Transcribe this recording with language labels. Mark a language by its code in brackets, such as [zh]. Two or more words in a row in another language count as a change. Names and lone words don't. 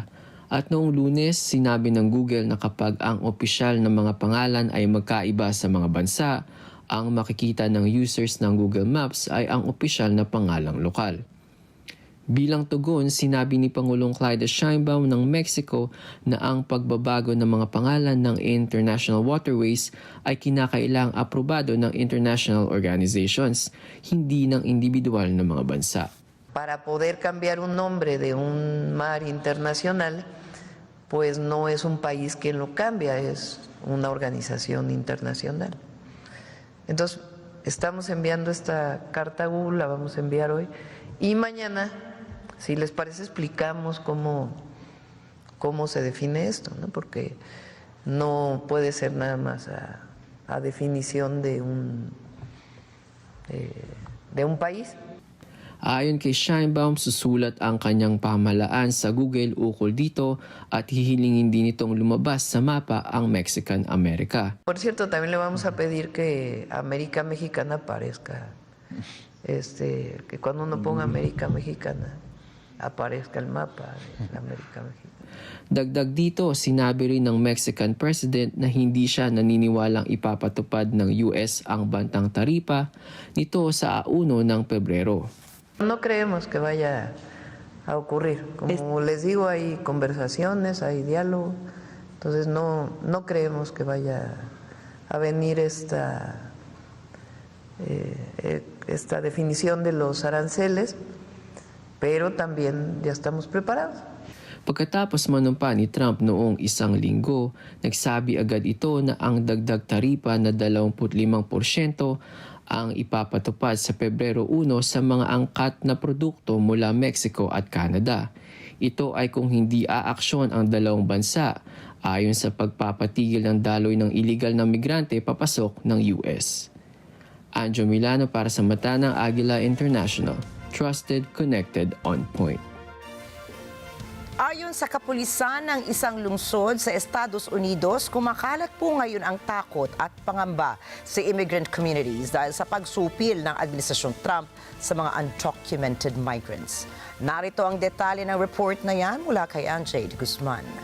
[tl] At noong Lunes, sinabi ng Google na kapag ang opisyal na mga pangalan ay magkaiba sa mga bansa, ang makikita ng users ng Google Maps ay ang opisyal na pangalang lokal. Bilang tugon, sinabi ni Pangulong Claudia Sheinbaum ng Mexico na ang pagbabago ng mga pangalan ng [en] international waterways [tl] ay kinakailangang aprobado ng [en] international organizations, [tl] hindi ng individual na mga bansa. [es] Para poder cambiar un nombre de un mar internacional, pues no es un país quien lo cambia, es una organización internacional. Entonces, estamos enviando esta carta a Google, la vamos a enviar hoy, y mañana, si les parece, explicamos cómo se define esto, ¿no? Porque no puede ser nada más a definición de un país. [tl] Ayon kay Scheinbaum, susulat ang kanyang pamahalaan sa Google ukol dito at hihilingin din itong lumabas sa mapa ang Mexican America. [es] Por cierto, también le vamos a pedir que América Mexicana aparezca. Que cuando uno ponga América Mexicana, aparezca el mapa de la América Mexicana. [tl] Dagdag dito, sinabi rin ng [en] Mexican President [tl] na hindi siya naniniwalang ipapatupad ng US ang bantang taripa nito sa 1 ng Pebrero. [es] No creemos que vaya a ocurrir. Como les digo, hay conversaciones, hay diálogo. Entonces no creemos que vaya a venir esta definición de los aranceles, pero también ya estamos preparados. [tl] Pagkatapos manumpa ni Trump noong 1 linggo, nagsabi agad ito na ang dagdag taripa na 25% ang ipapatupad sa Pebrero 1 sa mga angkat na produkto mula Mexico at Canada. Ito ay kung hindi aaksyon ang dalawang bansa ayon sa pagpapatigil ng daloy ng iligal na migrante papasok ng US. Anjo Milano para sa Mata ng Agila International. [en] Trusted, connected, on point. [tl] Ayon sa kapulisan ng isang lungsod sa Estados Unidos, kumakalat po ngayon ang takot at pangamba sa [en] immigrant communities [tl] dahil sa pagsupil ng Administrasyong Trump sa mga [en] undocumented migrants. [tl] Narito ang detalye ng report na yan mula kay Anjay Guzman.